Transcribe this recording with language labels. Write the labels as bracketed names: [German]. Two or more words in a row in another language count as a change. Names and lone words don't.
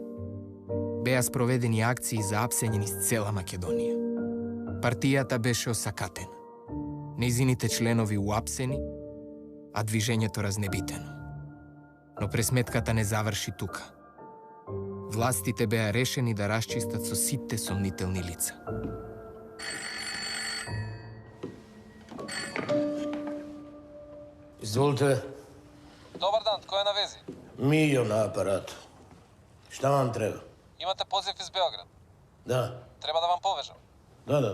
[Macedonian] Беа спроведени акции за апсење низ цела Македонија. Партијата беше осакатена. Нејзините членови уапсени, а движењето разнебитено. Но пресметката не заврши тука. Властите беа решени да расчистат со сите сомнителни лица. [Croatian] Izvolite. Dobar dan, tko je na vezi? Mijo na aparatu. Šta vam treba? Imate poziv iz Beograda. Da. [Serbian] Treba da vam povežem. Da.